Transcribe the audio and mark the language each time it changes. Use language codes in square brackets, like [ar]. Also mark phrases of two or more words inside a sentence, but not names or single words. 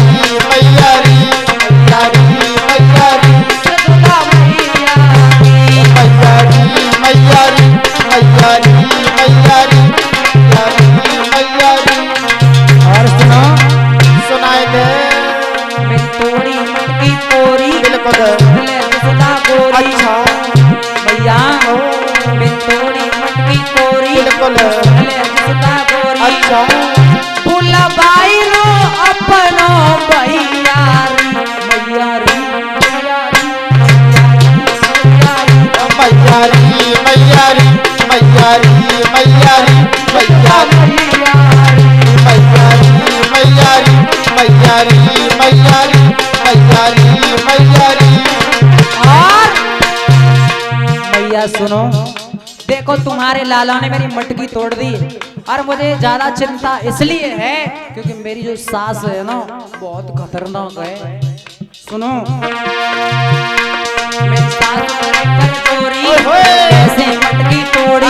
[bra] मैया री मैया री मैया री यशोदा मैया मैया री मैया री मैया री मैया री मैया री। [hi] और सुनो सुनाए दे [bra] मेरी तोड़ी मटकी तोरी [hi] बिल्कुल [bra] ले यशोदा गोरी [hi] अच्छा [bra] भैया मेरी तोड़ी मटकी तोरी [hi] बिल्कुल [bra] ले यशोदा गोरी [hi] अच्छा [bra] बुलवाई लो अपनो भैया री मैया री मैया री मैया री मैया री मैया री मैया री मैया री मैया री मैया री मैया री मैया री मैया री मैया री। [hi] और भैया सुनो देखो तुम्हारे लाला ने मेरी मटकी तोड़ दी और मुझे ज्यादा चिंता इसलिए है क्योंकि मेरी जो सास है ना बहुत खतरनाक है। सुनो मेरी सास मेरे पर चोरी कैसे मटकी तोड़ी